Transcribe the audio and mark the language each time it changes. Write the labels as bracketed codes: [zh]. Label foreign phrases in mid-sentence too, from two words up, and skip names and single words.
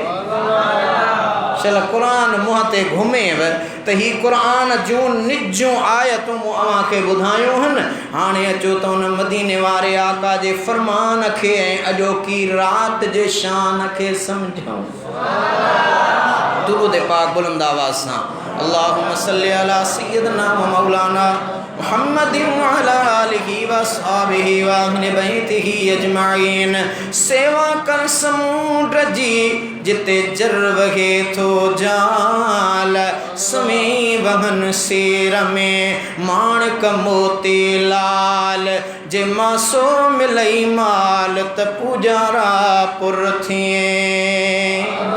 [sd] चल क़ुरान मुंहं ते घुमेव त ही क़ुरान जूं निजूं आयतूं मूं अव्हां खे ॿुधायूं आहिनि। हाणे अचो त उन मदीने वारे आका जे फ़रमान खे ऐं अॼोकी राति जे शान खे सम्झूं। दुरूद पाक बुलंद आवाज़ सां [ar] اللهم صل على سيدنا ومولانا محمد وعلى آله وأصحابه وأهل بيته أجمعين. [sd] सेवा कर समुंड जी जिते जर वहे थो जाल, सुमी वहन सेर में माणक मोती लाल। जे मासो मिलई माल त पुजारा पुर थिए।